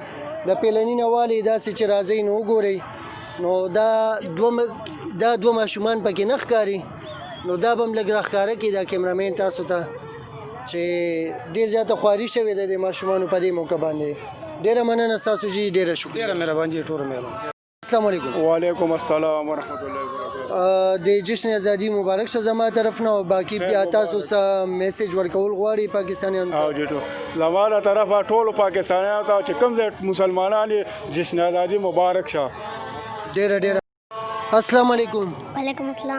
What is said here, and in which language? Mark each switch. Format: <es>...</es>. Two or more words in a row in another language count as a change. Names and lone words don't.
<ps>د پیلني نه والې داسې چې راځئ نو وګورئ نو دا دوه ماشومان پکې نه ښکاري نو دا به هم لږ راښکاره کړي دا کیمرامین تاسو ته چې ډېر زیاته خواري شوې ده د ماشومانو په دې موقع باندې. ډېره مننه تاسو جي. ډېره شکریہ. ډېره مهرباني جي. ټوله مهرباني.</ps> <ar>السلام علیکم. وعلیکم السلام ورحمۃ اللہ وبرکاتہ.</ar> <ps>د جشن ازادي مبارک شه زما طرف نه او باقي بیا تاسو څه میسج ورکول غواړئ پاکستانیانو ته؟ او جی زما له طرفه ټولو پاکستانیانو ته چې کوم ځای مسلمانان یې جشن ازادي مبارک شه. ډېره.</ps> <ar>السلام علیکم. وعلیکم السلام.</ar>